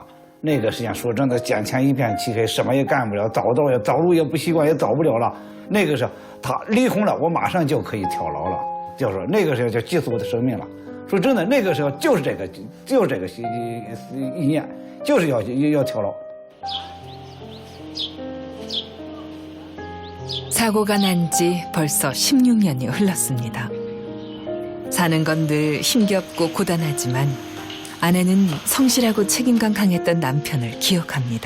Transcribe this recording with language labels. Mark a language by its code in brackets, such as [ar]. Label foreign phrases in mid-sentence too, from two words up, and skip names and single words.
[zh] 那个时间说真的，眼前一片漆黑，什么也干不了，走路也不习惯，也走不了了。那个时候他离婚了，我马上就可以跳楼了，就说那个时候就结束我的生命了。说真的，那个时候就是这个意念，就是要跳楼。 [ko] 사고가 난 지 벌써 16년이 흘렀습니다. 사는 건 늘 힘겹고 고단하지만 아내는 성실하고 책임감 강했던 남편을 기억합니다.